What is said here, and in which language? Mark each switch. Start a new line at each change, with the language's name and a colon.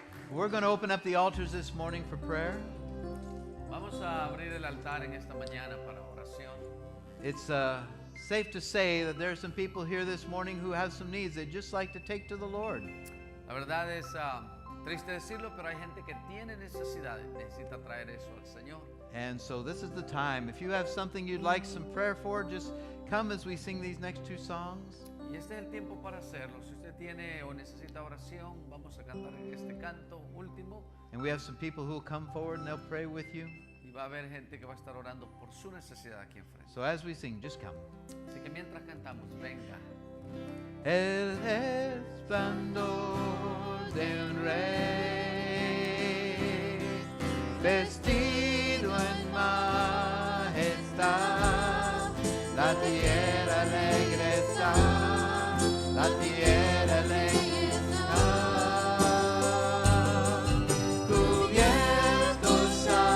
English: we're going to open up the altars this morning for prayer.
Spanish: Vamos a abrir el altar en esta mañana para oración.
English: It's safe to say that there are some people here this morning who have some needs they'd just like to take to the Lord.
Spanish: La verdad es triste decirlo, pero hay gente que tiene necesidades, necesita traer eso al Señor.
English: And so this is the time. If you have something you'd like some prayer for, just come as we sing these next two songs.
Spanish: Y este es el tiempo para hacerlo. Si usted tiene o necesita oración, vamos a cantar este canto último.
English: And we have some people who will come forward and they'll pray with you.
Spanish: Y va a haber gente que va a estar orando por su necesidad aquí enfrente.
English: So as we sing, just come.
Spanish: Así que mientras cantamos, venga. El esplendor de un rey, vestido en majestad, la tierra alegre está, la tierra alegre está, cubiertos